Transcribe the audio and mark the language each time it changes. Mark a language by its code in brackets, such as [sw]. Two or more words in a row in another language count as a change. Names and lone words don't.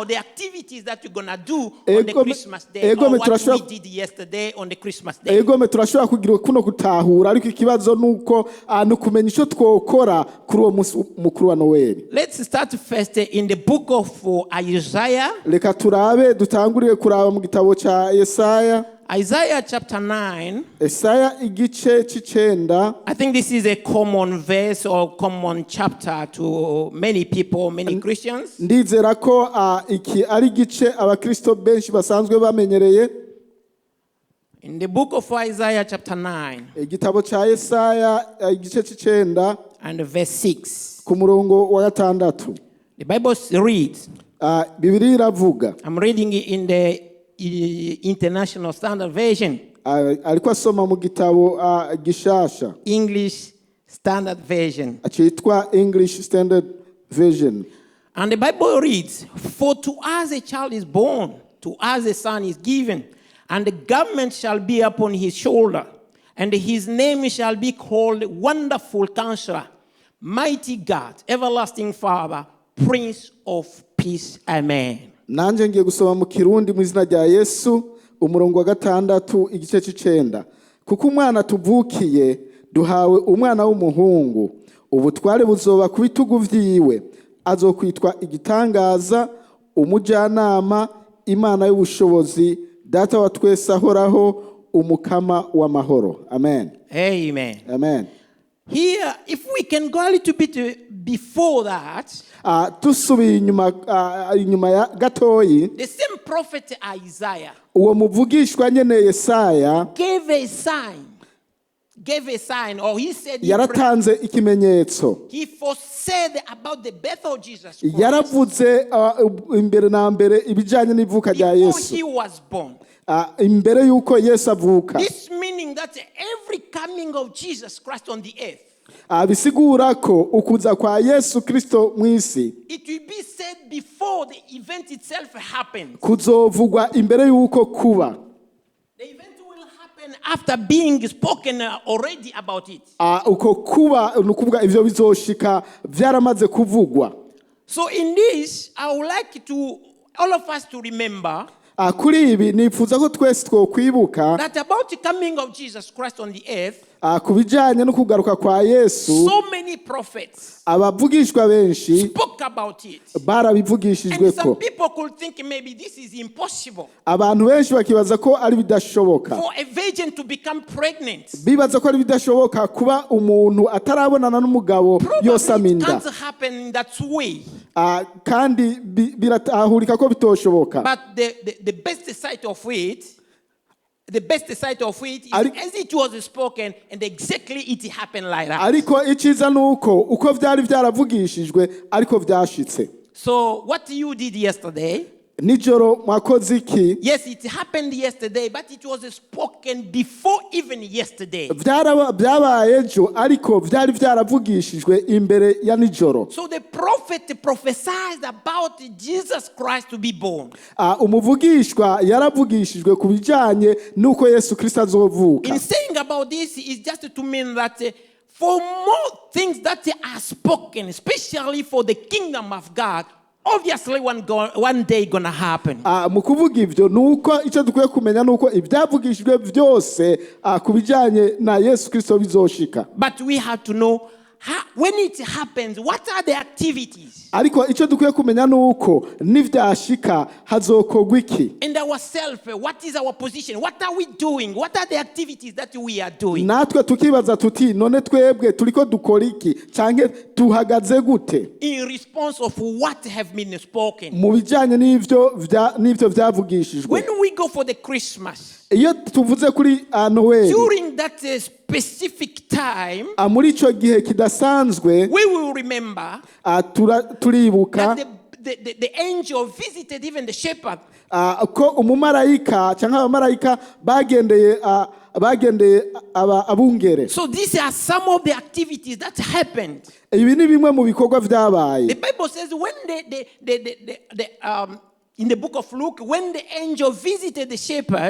[en] The activities that we're gonna do on the Christmas day, or what we did yesterday on the Christmas day. [rn] Ego turashobora kugira kuno gutahura ariko ikibazo nuko nukumenya ico twokora kuri uwo munsi mukuru wa Noel. [en] Let's start first in the book of Isaiah. [rn] Reka turabe dutangurire kuraba mu gitabo ca Yesaya. [en] Isaiah chapter 9. [rn] Yesaya igice c'icenda. [en] I think this is a common verse or common chapter to many people, many Christians. [rn] Ndizera ko iki ari igice abakristo benshi basanzwe bamenyereye. [en] In the book of Isaiah chapter 9. [rn] Igitabo ca Yesaya igice c'icenda [en] and verse 6. [rn] Ku murongo wa gatandatu. [en] The Bible reads. [rn] Bibiri iravuga. [en] I'm reading it in the International Standard Version. [rn] Ariko asoma mu gitabo gishasha. [en] English Standard Version. [rn] Achitwa English Standard Version. [en] And the Bible reads, "For to us a child is born, to us a son is given, and the government shall be upon his shoulder, and his name shall be called Wonderful Counselor, Mighty God, Everlasting Father, Prince of Peace." Amen. [rn] Nanje ngiye gusoma mu Kirundi mu izina rya Yesu umurongo wa gatandatu igice c'icenda. Kuko umwana tuvukiye duhawe umwana w'umuhungu, ubutware buzoba ku bitugu vyiwe, azokwitwa igitangaza, umujyanama, Imana y'ubushobozi, Data wa twese ahoraho, umukama w'amahoro. Amen. Amen. Amen. [en] Here, if we can go a little bit before that, [rn] tusubiye inyuma ya gatoyi, [en] the same prophet Isaiah [rn] uwo muvugishwa nyene Yesaya [en] gave a sign, or he said [rn] yaratanze ikimenyetso. [en] he foresaid about the birth of Jesus Christ [rn] Yaravuze imbere na mbere ibijanye n'ivuka rya [en] before [rn] Yesu. [en] he was born. [rn] Imbere yuko Yesu avuka. [en] This meaning that every coming of Jesus Christ on the earth, [rn] Bisigura ko ukuza kwa Yesu Kristo mwisi [en] it will be said before the event itself happens. [rn] kuzovugwa imbere yuko kuba. [en] The event will happen after being spoken already about it. [rn] Uko kuba nukuvuga ivyo bizoshika vyaramaze kuvugwa. [en] So in this, I would like all of us to remember [rn] Kuri ibi nifuza ko twese twokwibuka [en] that about the coming of Jesus Christ on the earth, [rn] kubijanye no kugaruka kwa Yesu, [en] so many prophets [rn] abavugishwa benshi [en] spoke about it. [rn] barabivugishijwe [en] And some [rn] ko. [en] people could think maybe this is impossible [rn] Abantu benshi bakibaza ko ari bidashoboka. [en] for a virgin to become pregnant. [rn] Bibaza ko ari bidashoboka kuba umuntu atarabonana n'umugabo [en] Probably [rn] yosama [en] it [rn] inda. [en] can't happen in that way. [rn] Kandi biratahurika ko bitoshoboka. [en] But the best side of it, is as it was spoken, and exactly it happened like that. [rn] Ariko iciza nuko uko vyari vyaravugishijwe ariko vyashitse. [en] So what you did yesterday, [rn] Nijoro mwakoze iki? [en] yes, it happened yesterday, but it was spoken before even yesterday. [rn] Vyabaye ejo ariko vyari vyaravugishijwe imbere ya nijoro. [en] So the prophet prophesied about Jesus Christ to be born. [rn] Umuvugishwa yaravugishijwe ku bijanye nuko Yesu Kristo azovuka. [en] In saying about this is just to mean that for more things that are spoken, especially for the kingdom of God, obviously one day gonna happen. [rn] Mu kuvuga ivyo nuko ico dukwiye kumenya nuko ivyavugishijwe vyose ku bijanye na Yesu Kristo bizoshika. [en] But we have to know when it happens, what are the activities? [rn] ariko icyo dukwiye kumenya ni uko nivyashika hazokorwa iki. [en] And ourselves, what is our position? What are we doing? What are the activities that we are doing? [rn] natwe tukibaza tuti none twebwe turiko dukora iki canke tuhagaze gute [en] In response of what have been spoken. [rn] mu bijanye n'ivyo vyavugishijwe. [en] When we go for the Christmas, [rn] iyo tuvuze kuri Noel [en] during that specific time, [rn] muri ico gihe kidasanzwe [en] we will remember [rn] turibuka [en] that the angel visited even the shepherd. [rn] ko umumarayika cyangwa abamarayika bagendeye abungere. [en] So these are some of the activities that happened. [rn] Ibi ni bimwe mu bikorwa vyabaye. [en] The Bible says when in the book of Luke, when the angel visited the shepherd,